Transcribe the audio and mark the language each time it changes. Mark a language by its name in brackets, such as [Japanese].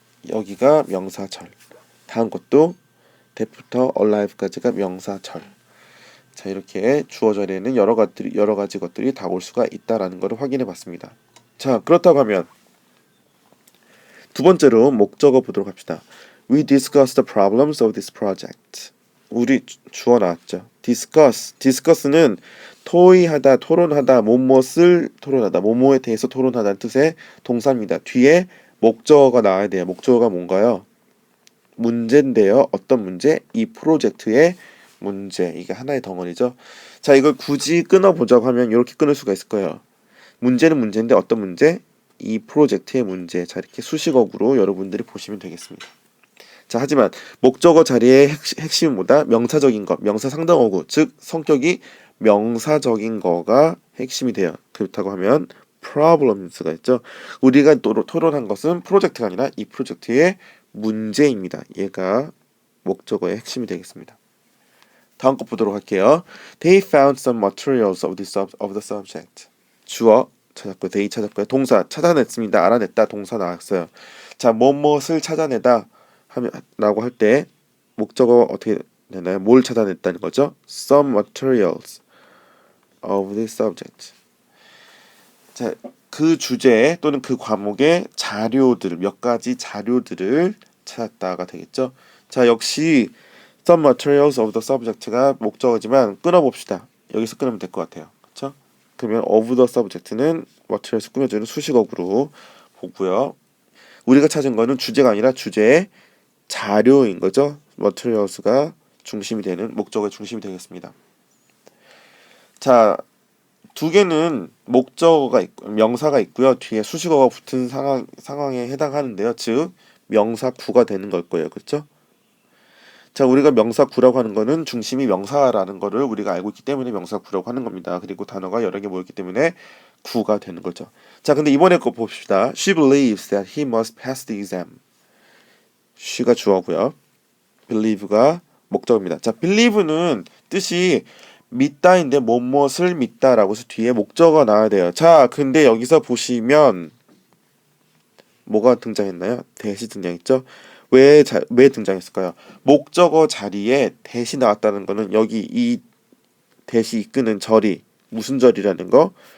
[Korean] 여기가 명사절. 다음 것도 that부터 alive까지가 명사절. 자, 이렇게 주어 자리에는 여러 가지 것들이 다 올 수가 있다라는 것을 확인해 봤습니다. 자, 그렇다고 하면 두 번째로 목적어 보도록 합시다. [English] We discuss the problems of this project. [Korean] 우리 주어 나왔죠. discuss는 토의하다, 토론하다, 뭐뭇을 토론하다, 뭐뭐에 대해서 토론하다는 뜻의 동사입니다. 뒤에 목적어가 나와야 돼요. 목적어가 뭔가요? 문제인데요. 어떤 문제? 이 프로젝트의 문제. 이게 하나의 덩어리죠. 자, 이걸 굳이 끊어보자고 하면 이렇게 끊을 수가 있을 거예요. 문제는 문제인데 어떤 문제? 이 프로젝트의 문제. 자, 이렇게 수식어구로 여러분들이 보시면 되겠습니다. 자, 하지만 목적어 자리의 핵심은 뭐다? 명사적인 것, 명사상당어구, 즉 성격이 명사적인 거가 핵심이 돼요. 그렇다고 하면 problems가 있죠. 우리가 토론한 것은 프로젝트가 아니라 이 프로젝트의 문제입니다. 얘가 목적어의 핵심이 되겠습니다. 다음 거 보도록 할게요. [English] They found some materials of the subject. [Korean] 주어 찾았고요. they 찾았고요. 동사 찾아냈습니다. 알아냈다. 동사 나왔어요. 자, 무엇을 찾아내다 라고 할 때 목적어 어떻게 되나요? 뭘 찾아냈다는 거죠? [English] Some materials of the subject. [Korean] 자, 그 주제 또는 그 과목의 자료들, 몇 가지 자료들을 찾았다가 되겠죠. 자, 역시 [English] some materials of the subject [Korean] 가 목적어지만 끊어봅시다. 여기서 끊으면 될 것 같아요. 그렇죠? 그러면 [English] of the subject [Korean] 는 materials 꾸며주는 수식어구로 보고요. 우리가 찾은 거는 주제가 아니라 주제의 자료인 거죠. materials가 중심이 되는 목적어의 중심이 되겠습니다. 자, 두 개는 목적어가 있고 명사가 있고요. 뒤에 수식어가 붙은 상황에 해당하는데요. 즉 명사구가 되는 걸 거예요. 그렇죠? 자, 우리가 명사구라고 하는 거는 중심이 명사라는 거를 우리가 알고 있기 때문에 명사구라고 하는 겁니다. 그리고 단어가 여러 개 모였기 때문에 구가 되는 거죠. 자, 근데 이번에 거 봅시다. [English] She believes that he must pass the exam. [Korean] she가 주어고요. believe가 목적입니다. 자, believe는 뜻이 믿다인데 무엇을 믿다라고 해서 뒤에 목적어가 나와야 돼요. 자, 근데 여기서 보시면 뭐가 등장했나요? 대시 등장했죠? 왜 등장했을까요? 목적어 자리에 대시 나왔다는 거는 여기 이 대시 이끄는 절이 무슨 절이라는 거?